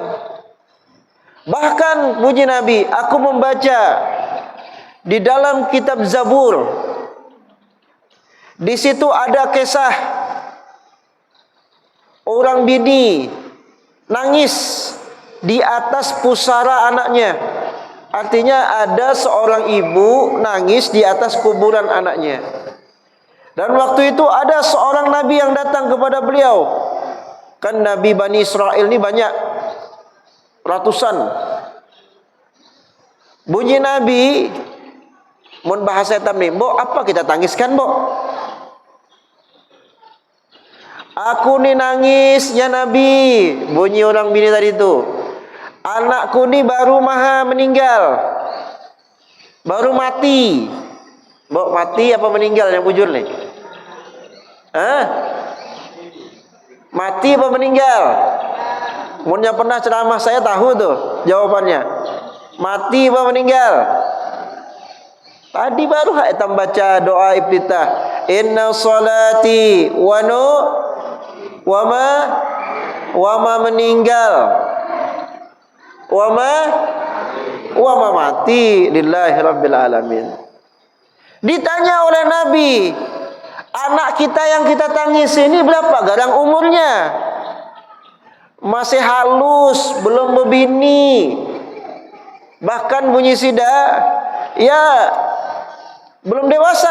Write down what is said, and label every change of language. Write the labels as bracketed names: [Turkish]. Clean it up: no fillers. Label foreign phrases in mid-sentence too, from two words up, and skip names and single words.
[Banjar] Bahkan bunyi Nabi, aku membaca di dalam kitab Zabur, di situ ada kisah orang bini nangis di atas pusara anaknya. Artinya ada seorang ibu nangis di atas kuburan anaknya. Dan waktu itu ada seorang nabi yang datang kepada beliau. Kan nabi Bani Israel ini banyak, ratusan. Bunyi Nabi, mun bahasa etam nih, mbok apa kita tangiskan mbok? Aku nih nangis ya Nabi, bunyi orang bini tadi itu. Anakku nih baru maha meninggal, baru mati. Mbok mati apa meninggal yang bujur nih? Mati apa meninggal? Mun yang pernah ceramah saya tahu tuh jawabannya. Mati apa meninggal? Tadi baru etam baca doa iftitah. [Arabic] إن صلاتي وما meninggal. وما mati لله رب العالمين. [Banjar] Ditanya oleh Nabi, anak kita yang kita tangis ini berapa garang umurnya? Masih halus, belum berbini. Bahkan bunyi sida ya belum dewasa.